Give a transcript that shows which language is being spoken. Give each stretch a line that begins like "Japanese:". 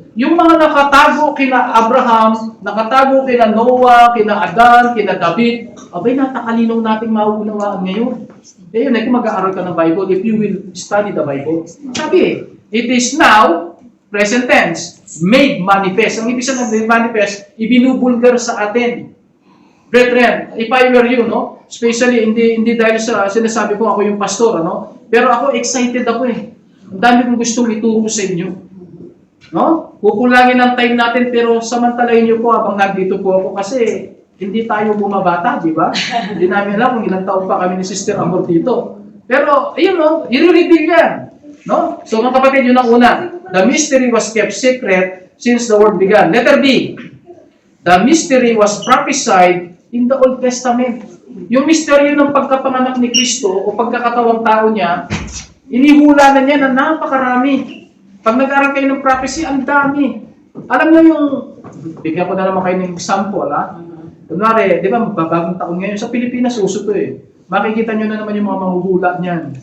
Filipino: Yung mga nakatago kina Abraham, nakatago kina Noah, kina Adan, kina David, abay natakalinong nating mauunawaan ngayon. Eh yun, kung mag-aaral ka ng Bible,
English: if you will study the Bible.
Filipino: Sabi,
English: it is now, present tense, made manifest.
Filipino: Ang ibig sabihin ng manifest, ibinubulgar sa atin.
English: Brethren, if I were you, no?
Filipino: Especially, hindi dahil sa sinasabi ko ako yung pastor, no? Pero ako, excited ako eh. Ang dami kong gustong ituro sa inyo. No? Kukulangin ang time natin, pero samantalahin niyo po habang nandito po ako kasi hindi tayo bumabata, di ba? Hindi namin alam kung ilang taon pa kami ni Sister Amor dito. Pero, ayun, no? I-reveal yan. No? So, mga kapatid, yun ang una.
English: The mystery was kept secret since the world began. Letter B. The mystery was prophesied in the Old Testament.
Filipino: Yung mystery ng pagkapanganak ni Kristo o pagkakatawang tao niya, inihula na niya na napakarami. Pag nag-aaral kayo ng prophecy, ang dami. Alam niyo yung, bigyan ko na naman kayo ng example, ha? Kunwari, di ba, bagong taon ngayon, sa Pilipinas, uso to eh. Makikita nyo na naman yung mga mahuhula niyan.